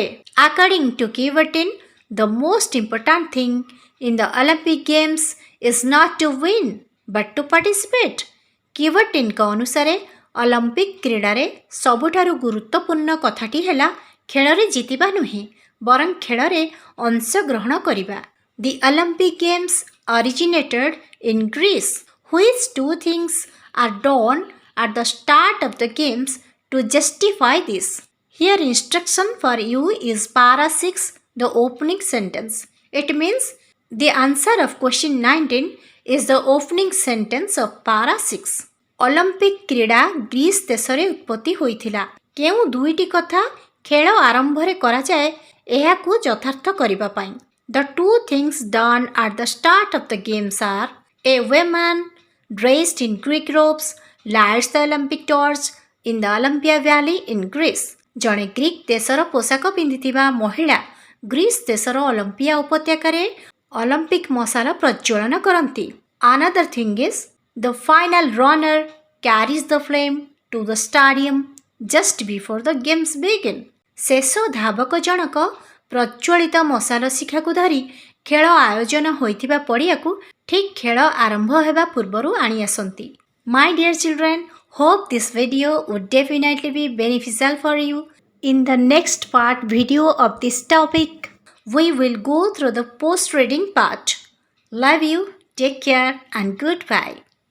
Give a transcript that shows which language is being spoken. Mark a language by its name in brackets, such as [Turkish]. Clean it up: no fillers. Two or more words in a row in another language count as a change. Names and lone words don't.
[English] According to Coubertin, the most important thing in the Olympic Games is not to win but to participate. [Odia] କିଭର୍ଟିନ୍ଙ୍କ ଅନୁସାରେ ଅଲିମ୍ପିକ୍ କ୍ରୀଡ଼ାରେ ସବୁଠାରୁ ଗୁରୁତ୍ୱପୂର୍ଣ୍ଣ କଥାଟି ହେଲା ଖେଳରେ ଜିତିବା ନୁହେଁ ବରଂ ଖେଳରେ ଅଂଶଗ୍ରହଣ କରିବା। [English] The Olympic Games originated in Greece. Which two things are done at the start of the games to justify this? Here instruction for you is para 6, the opening sentence. It means the answer of question 19 is the opening sentence of para 6. [Odia] ଅଲିମ୍ପିକ୍ କ୍ରୀଡ଼ା ଗ୍ରୀସ୍ ଦେଶରେ ଉତ୍ପତ୍ତି ହୋଇଥିଲା। କେଉଁ ଦୁଇଟି କଥା ଖେଳ ଆରମ୍ଭରେ କରାଯାଏ ଏହାକୁ ଯଥାର୍ଥ କରିବା ପାଇଁ? [English] The two things done at the start of the games are a woman dressed in Greek robes lights the Olympic torch in the Olympia Valley in Greece। [Odia] ଜଣେ ଗ୍ରୀକ୍ ଦେଶର ପୋଷାକ ପିନ୍ଧିଥିବା ମହିଳା ଗ୍ରୀସ୍ ଦେଶର ଅଲମ୍ପିଆ ଉପତ୍ୟକାରେ ଅଲିମ୍ପିକ୍ ମଶାଲ ପ୍ରଜ୍ୱଳନ କରନ୍ତି। [English] Another thing is the final runner carries the flame to the stadium just before the games begin। [Odia] ଶେଷ ଧାବକ ଜଣକ ପ୍ରଜ୍ୱଳିତ ମଶାଲ ଶିଖାକୁ ଧରି ଖେଳ ଆୟୋଜନ ହୋଇଥିବା ପଡ଼ିଆକୁ ଠିକ୍ ଖେଳ ଆରମ୍ଭ ହେବା ପୂର୍ବରୁ ଆଣି ଆସନ୍ତି। [English] My dear children, hope this video would definitely be beneficial for you. In the next part video of this topic, we will go through the post-reading part. Love you, take care and goodbye.